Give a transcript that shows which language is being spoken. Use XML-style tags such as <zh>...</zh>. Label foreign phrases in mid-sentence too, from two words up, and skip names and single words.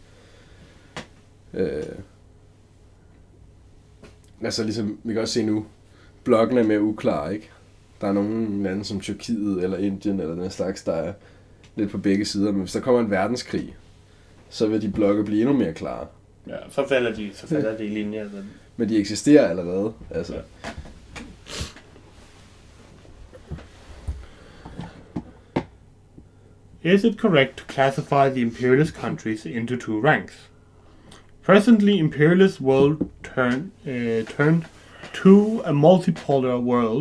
<da>Altså ligesom, vi kan også se nu, blokken er mere uklar, ikke? Der er nogle lande som Tyrkiet eller Indien eller den slags, der er lidt på begge sider, men hvis der kommer en verdenskrig, så vil de blokke blive endnu mere klare. Ja, så falder de i linje. Men de eksisterer allerede, altså. Ja.</da> <en>Is it correct to classify the imperialist countries into two ranks? Presently, imperialist world turned to a multipolar world.</en>